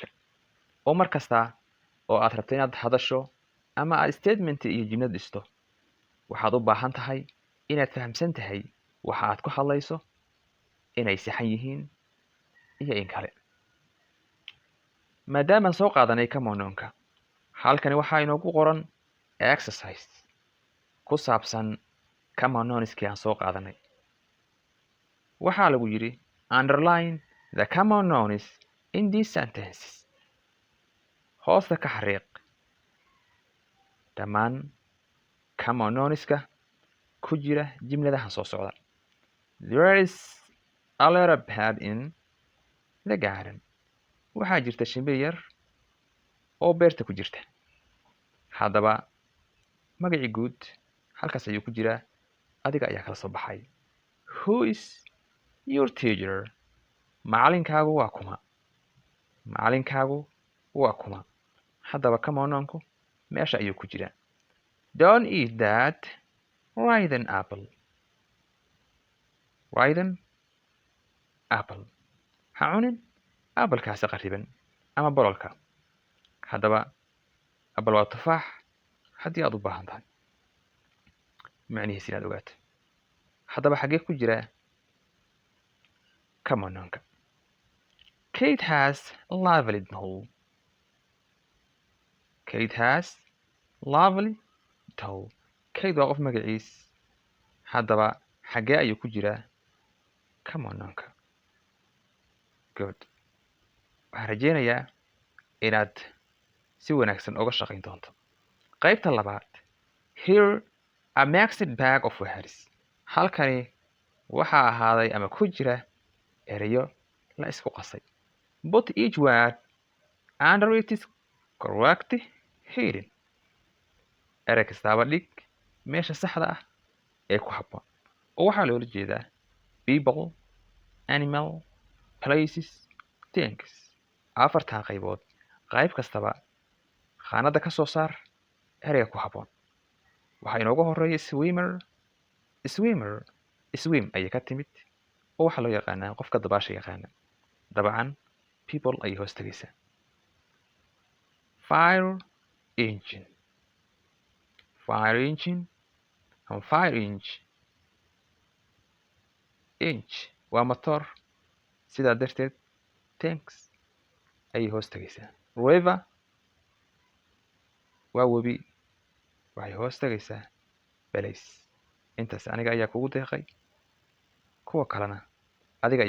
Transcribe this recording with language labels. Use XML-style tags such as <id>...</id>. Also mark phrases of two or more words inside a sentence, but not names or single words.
<so>oo mar kasta oo aad rabto inaad hadasho ama aad statement iyo jumlad dhisto, waxaad u baahan tahay inaad fahamsan tahay waxa aad ku hadlayso, inay saxan yihiin iyo in kale. Maadaama soo qaadanay</so> <en>common nounka,</en> <so>halkani waxaa inoogu qoran exercise ku saabsan</so> <en>common nounskii</en> <so>aan soo qaadanay. Waxaa lagu yidhi</so> <en>underline the common nouns in these sentences.</en> <so>hoosta ka xariiq dhammaan</so> <en>common nounska</en> <so>ku jira jimladahan soo socda.</so> <en>There is a little bird in the garden.</en> <so>Waxaa jirta shimbir yar oo beerta ku jirta. Haddaba magacii guud halkaas ayuu ku jiraa, adiga ayaa kala soo baxay.</so> <en>Who is your teacher?</en> <so>Macalinkaagu waa kuma? Macalinkaagu waa kuma? Haddaba</so> <en>common nounku</en> <so>meesha ayuu ku jiraa.</so> <en>Don't eat that rotten apple. Rotten apple.</en> <so>Ha cunin appelkaasi qariban ama bololka. Haddaba apple waa tufaax haddii aad u baahan tahay macnihiisa inaad ogaato. Haddaba xagee ku jira</so> <en>common nounka? Kate has a lovely doll. Kate has lovely doll.</en> <so>Kate waa qof magaciis. Haddaba xagee ayuu ku jiraa</so> <en>common nounka? Good.</en> <so>Waxaan rajeynayaa inaad si wanaagsan uga shaqayn doonto. Qaybta labaad.</so> <en>Here a mixed bag of words.</en> <so>Halkani waxaa ahaaday ama ku jira erayo la isku qasay.</so> <en>Put each word under its correct heading.</en> <so>Erey kastaaba dhig meesha saxda ah ee ku habboon. oo waxaa loola jeedaa</so> <en>people, animal, places, things.</en> <so>Afartaa qaybood qayb kastaba khaanada ka soo saar ereyga ku habboon. Waxaa inooga horeeya swimmer. Swim ayay ka timid oo waxaa loo yaqaanaa qofka dabaasha yaqaana. Dabcan people ayay hoos tagaysaa.</so> <en>Fire engine</en> <so>ama</so> <en>fire engine</en> <so>waa matoor, sidaa darteed tanks ayay hoos tagaysaa. River waa webi, waxay hoos tagaysaa balays. Intaas aniga ayaa kugu deeqay, kuwa kalena adiga ayaa buuxsanaya.</so>